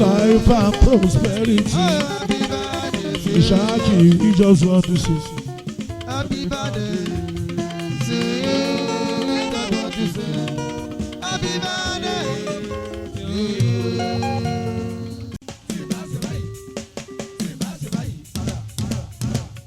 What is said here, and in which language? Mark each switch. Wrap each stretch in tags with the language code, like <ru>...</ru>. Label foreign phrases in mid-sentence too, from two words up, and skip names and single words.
<en>life and prosperity. Oh, happy birthday to you. Ishaki, we just want to say. Happy birthday to you. We just want to say, happy birthday to you.</en> <yo>Tí n bá ṣe báyìí, tí n bá ṣe báyìí, ara, ara, ara.</yo>